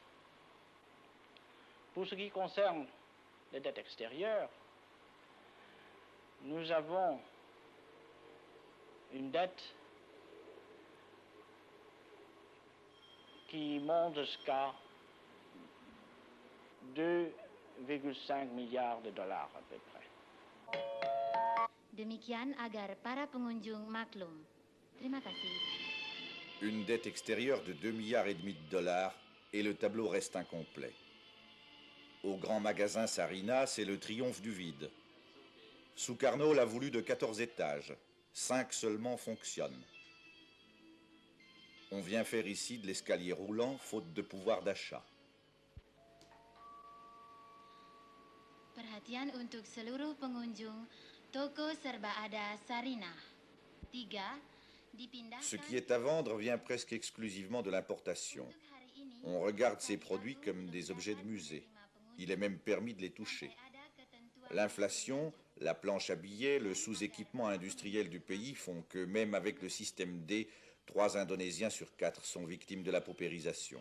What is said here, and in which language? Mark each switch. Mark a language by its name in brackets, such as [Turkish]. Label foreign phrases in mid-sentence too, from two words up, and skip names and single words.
[French] Pour ce qui concerne les dettes extérieures, nous avons une dette qui monte jusqu'à 2,5 milliards de dollars à peu près. [Indonesian] Demikian agar para pengunjung maklum. Terima kasih. [French] Une dette extérieure de 2,5 milliards de dollars et le tableau reste incomplet. Au grand magasin Sarina, c'est le triomphe du vide. Sukarno l'a voulu de 14 étages. 5 seulement fonctionnent. On vient faire ici de l'escalier roulant, faute de pouvoir d'achat. [Indonesian] Perhatian untuk seluruh pengunjung toko serba ada Sarina. 3. Dipindahkan. [French] Ce qui est à vendre vient presque exclusivement de l'importation. On regarde ces produits comme des objets de musée. Il est même permis de les toucher. L'inflation, la planche à billets, le sous-équipement industriel du pays font que même avec le système D, 3 Indonésiens sur 4 sont victimes de la paupérisation.